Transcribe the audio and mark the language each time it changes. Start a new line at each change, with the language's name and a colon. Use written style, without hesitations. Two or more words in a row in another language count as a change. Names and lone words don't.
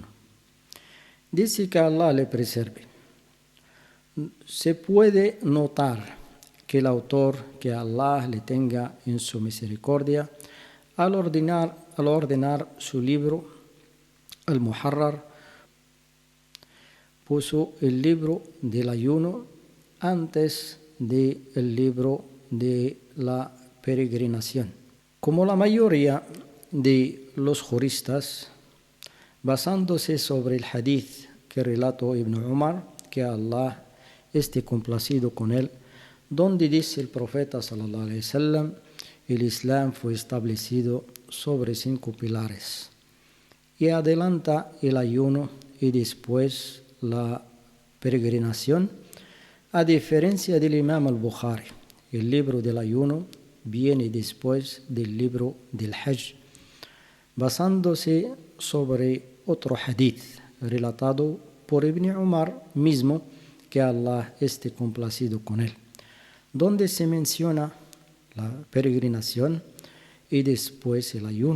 Spanish: Dice que Allah le preserve. Se puede notar que el autor, que Allah le tenga en su misericordia, al ordenar su libro, Al-Muharrar, puso el libro del ayuno antes del libro de la peregrinación. Como la mayoría de los juristas, basándose sobre el hadith que relató Ibn Umar, que Allah esté complacido con él, donde dice el profeta
Arabic: صلى الله عليه وسلم,
Spanish: el Islam fue establecido sobre 5 pilares, y adelanta el ayuno y después la peregrinación, a diferencia del Imam al-Bukhari. El libro del ayuno viene después del libro del Hajj, basándose sobre otro hadith relatado por Ibn Umar mismo, que Allah esté complacido con él, donde se menciona la peregrinación y después el ayuno.